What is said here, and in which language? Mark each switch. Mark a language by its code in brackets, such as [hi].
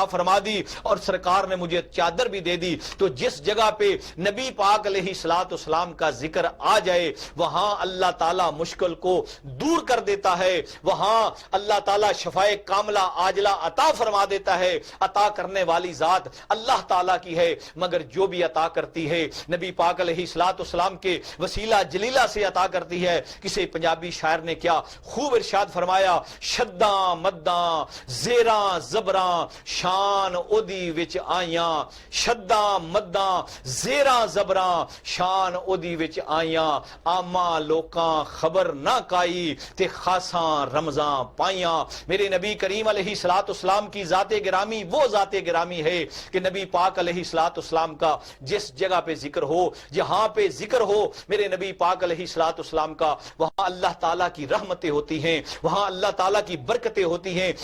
[ur] عطا فرما دی اور سرکار نے مجھے چادر بھی دے دی. تو جس جگہ پہ نبی پاک علیہ الصلوۃ والسلام کا ذکر آ جائے وہاں اللہ تعالیٰ مشکل کو دور کر دیتا ہے, وہاں اللہ تعالیٰ شفائے کاملہ عاجلہ عطا فرما دیتا ہے. عطا کرنے والی ذات اللہ تعالیٰ کی ہے, مگر جو بھی عطا کرتی ہے نبی پاک علیہ الصلوۃ والسلام کے وسیلہ جلیلہ سے عطا کرتی ہے. کسی پنجابی شاعر نے کیا خوب ارشاد فرمایا, [pa] شداں مداں زیراں زبراں شان اودی وچ آیاں, شداں مداں زیراں زبراں شان اودی وچ آیاں, آما لوکاں خبر نہ کائی تے خاصاں رمضاں پائیاں. [ur] میرے نبی کریم علیہ الصلوۃ والسلام کی ذات گرامی وہ ذات گرامی ہے کہ نبی پاک علیہ الصلوۃ والسلام کا جس جگہ پہ ذکر ہو, جہاں پہ ذکر ہو میرے نبی پاک علیہ الصلوۃ والسلام کا, وہاں اللہ تعالیٰ کی رحمتیں ہوتی ہیں, وہاں اللہ تعالیٰ کی برکتیں ہوتی ہیں.